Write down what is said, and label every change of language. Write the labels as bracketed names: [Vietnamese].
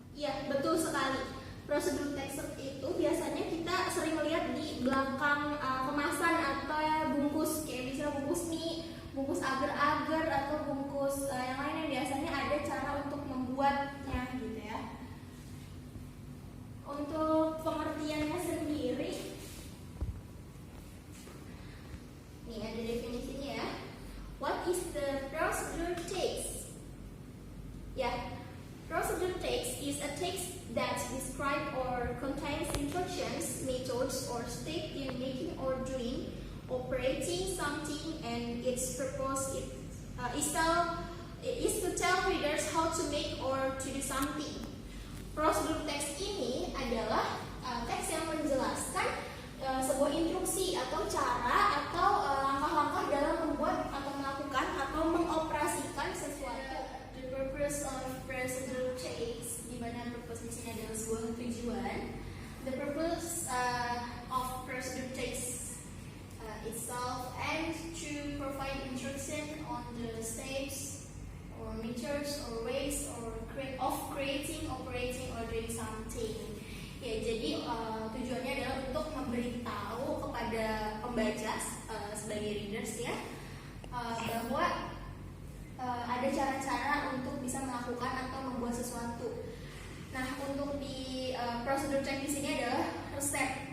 [Indonesian] Iya, betul sekali. Procedure text itu biasanya kita sering melihat di belakang kemasan atau bungkus, kayak misalnya bungkus mie, bungkus agar-agar, atau bungkus yang lain yang biasanya ada cara untuk membuatnya gitu ya. Untuk pengertiannya sendiri, nih ada definisinya ya. [English] What is the procedure text? Ya, procedure text is a text that describes or contains instructions, methods, or steps in making or doing, operating something, and its purpose is to tell readers how to make or to do something. [Indonesian] Procedure text ini adalah teks yang menjelaskan sebuah instruksi atau cara atau langkah-langkah dalam membuat atau melakukan atau mengoperasikan sesuatu. [English] The purpose of procedure text, [Indonesian] di mana purpose di sini adalah sebuah tujuan. [English] The purpose of procedure text itself and to provide instruction on the steps or methods or ways of creating, operating, or doing something. [Indonesian] Ya, jadi tujuannya adalah untuk memberitahu kepada pembaca sebagai readers ya bahwa ada cara-cara untuk bisa melakukan atau membuat sesuatu. Nah, untuk di prosedur check di sini adalah resep.